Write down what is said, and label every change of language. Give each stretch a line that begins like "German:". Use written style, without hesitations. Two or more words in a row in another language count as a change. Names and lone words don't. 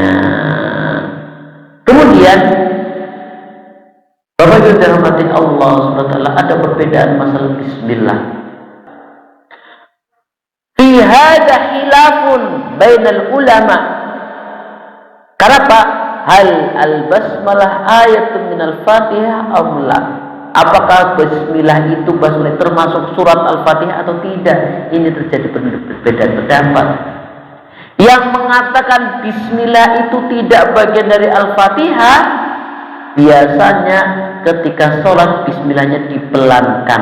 Indonesian: Kemudian Bapak Ibu dirahmati Allah
Arabic: سبحانه وتعالى,
Indonesian: ada perbedaan masalah bismillah.
Arabic: في هذا خلاف بين العلماء. Kenapa? هل البسملة آية من الفاتحة أم لا?
Indonesian: Apakah bismillah itu basmalah termasuk surat Al-Fatihah atau tidak? Ini terjadi perbedaan pendapat. Yang mengatakan bismillah itu tidak bagian dari Al-Fatihah, biasanya ketika sholat bismillahnya dipelankan.